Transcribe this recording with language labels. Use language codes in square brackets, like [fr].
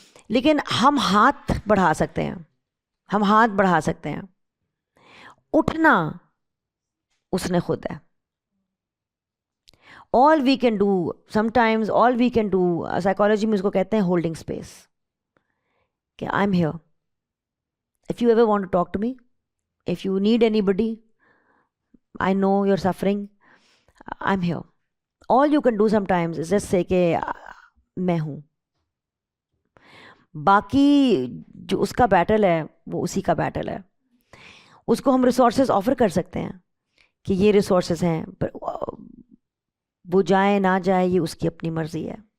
[ur] لیکن ہم ہاتھ بڑھا سکتے ہیں, ہم ہاتھ بڑھا سکتے ہیں. اٹھنا اس نے خود ہے. [en] all we can do, sometimes all we can do, [ur] psychology میں اس کو کہتے ہیں [en] Holding space, کہ I am here. if you ever want to talk to me, if you need anybody, I know you're suffering, I'm here. all you can do sometimes is just say [ur] کہ میں ہوں. باقی جو اس کا battle ہے وہ اسی کا بیٹل ہے. اس کو ہم ریسورسز آفر کر سکتے ہیں کہ یہ ریسورسز ہیں, پر وہ جائے نہ جائے یہ اس کی اپنی مرضی ہے.